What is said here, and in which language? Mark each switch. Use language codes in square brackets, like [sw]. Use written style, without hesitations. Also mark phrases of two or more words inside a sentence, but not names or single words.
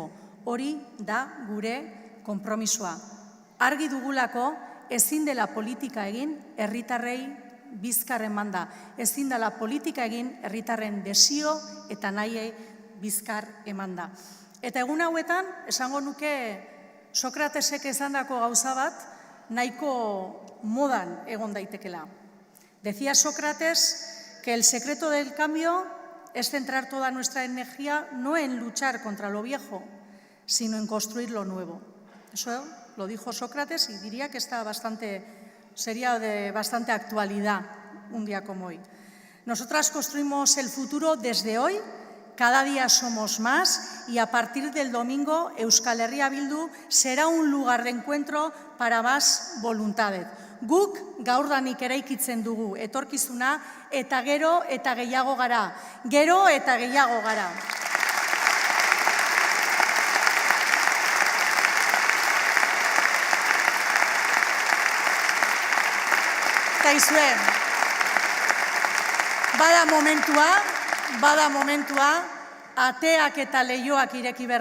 [eu] Hori da gure konpromisoa. Argi dugulako ezin dela politika egin herritarrei bizkar emanda. Ezin dela politika egin herritarren desio eta nahiei bizkar emanda. Eta egun hauetan, esango nuke Sokratesek esandako gauza bat, nahiko modan egon daitekela. [es] Decía Sócrates que el secreto del cambio es centrar toda nuestra energía no en luchar contra lo viejo, sino en construir lo nuevo. Eso lo dijo Sócrates y diría que sería de bastante actualidad un día como hoy. Nosotras construimos el futuro desde hoy, cada día somos más y a partir del domingo Euskal Herria Bildu será un lugar de encuentro para más voluntades. [eu] Guk gaurdanik eraikitzen dugu etorkizuna eta gero eta gehiago gara. Gero eta gehiago gara. Zaizue, bada momentua, ateak eta leihoak ireki behar